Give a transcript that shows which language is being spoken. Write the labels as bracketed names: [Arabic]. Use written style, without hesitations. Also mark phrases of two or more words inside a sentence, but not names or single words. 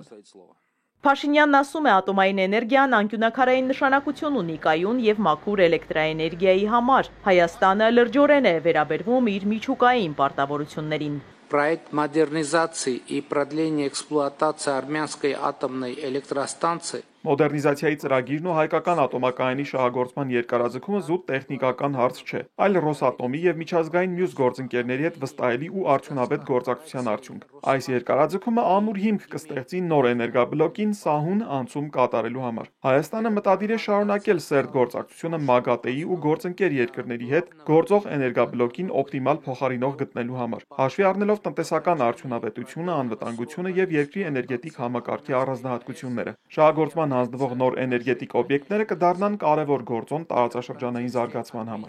[Armenian] Փաշինյանն ասում է, ատոմային էներգիան անկյունաքարային նշանակություն ունի կայուն եւ մաքուր էլեկտրաէներգիայի համար։ Հայաստանը լրջորեն է վերաբերվում իր միջուկային պարտավորություններին։ [Russian] Проект модернизации и продления эксплуатации армянской атомной электростанции [Armenian] Մոդեռնիզացիայի ծրագիրն ու հայկական ատոմակայանի շահագործման երկարաձգումը զուտ տեխնիկական հարց չէ, այլ Ռոսատոմի եւ միջազգային մյուս գործընկերների հետ վստահելի ու արդյունավետ գործակցության արդյունք։ Այս երկարաձգումը ամուր հիմք կստեղծի նոր էներգաբլոկին սահուն անցում կատարելու համար։ Հայաստանը մտադիր է շարունակել սերտ գործակցությունը ՄԱԳԱՏԵ-ի ու գործընկեր երկրների հետ գործող էներգաբլոկին օպտիմալ փոխարինող գտնելու համար, հաշվի առնելով տնտեսական արդյունավետությունը, անվտանգությունը եւ երկրի էներգետիկ համակարգի առանձնահատկությունները։ Շահագործման հանձնվող նոր էներգետիկ օբյեկտները կդառնան կարևոր գործոն տարածաշրջանային զարգացման համար։